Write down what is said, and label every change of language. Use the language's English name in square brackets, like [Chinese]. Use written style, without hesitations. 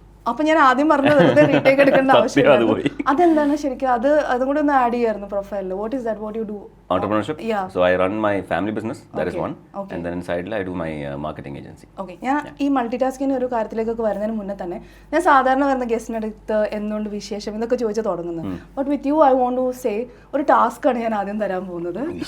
[Malayalam] അപ്പൊ ഞാൻ ആദ്യം പറഞ്ഞത് വെറുതെ റീടേക്ക് എടുക്കേണ്ട ആവശ്യമില്ല. അതെന്താണ് ശരിക്കും? അതും കൂടെ ഒന്ന് ആഡ് ചെയ്യായിരുന്നു പ്രൊഫൈലിൽ. [English] What is that? What you do? Entrepreneurship. Yeah. So I run my family business. That is one. And then inside I do my marketing agency. Okay. [Malayalam] ഞാൻ ഈ മൾട്ടി ടാസ്കിന്റെ ഒരു കാര്യത്തിലേക്കൊക്കെ വരുന്നതിന് മുന്നേ തന്നെ ഞാൻ സാധാരണ വരുന്ന ഗസ്റ്റിന്റെ അടുത്ത് എന്തുകൊണ്ട് വിശേഷം ഇതൊക്കെ ചോദിച്ചു തുടങ്ങുന്നത്. [English] but with you I want to say [Malayalam] ഒരു ടാസ്ക് ആണ് ഞാൻ ആദ്യം തരാൻ പോകുന്നത്.